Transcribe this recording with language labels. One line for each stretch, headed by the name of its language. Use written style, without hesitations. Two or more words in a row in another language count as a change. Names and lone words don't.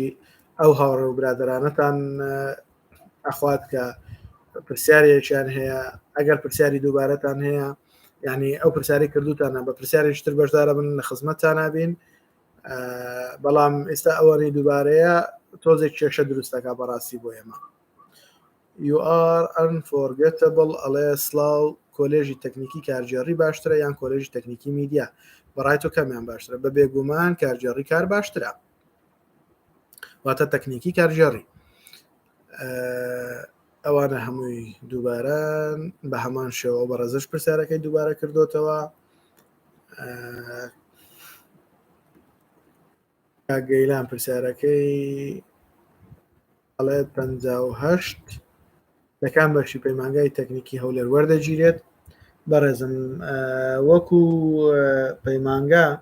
Central Kurdish: ئەو هاوڕێ و برادرانەتان ئەخوات کە پرسیارێکیان هەیە ئەگەر پرسیاری دووبارەتان هەیە یعنی ئەو پرسیاری کردوتانە بە پرسیارێکتر بەشدارە بن لە خزمەتتان نابین بەڵام ئێستا ئەوەی دووبارەیە تۆزێک کێشە دروستەکە بەڕاستی بۆ ئێمە
English: You are unforgettable
Central Kurdish: ئەڵێ سلااو کۆلێژی تەکنیکی کارجێڕی باشترە یان کۆلێژی تەکنیکی میدیا بەڕای تۆ کەمیان باشترە بە بێگومان کارجێڕی کار باشترە واتە تەکنیکی کارجێڕی ئەوانە هەمووی دووباران بە هەمان شێوە بە ڕێزش پرسیارەکەی دووبارە کردوتەوە گەیلان پرسیارەکەی ئەڵێ 58 لەکان بەشی پەیمانگای تەکنیکی هەولێر وەردەگیرێت بەڕێزم وەکو پەیمانگا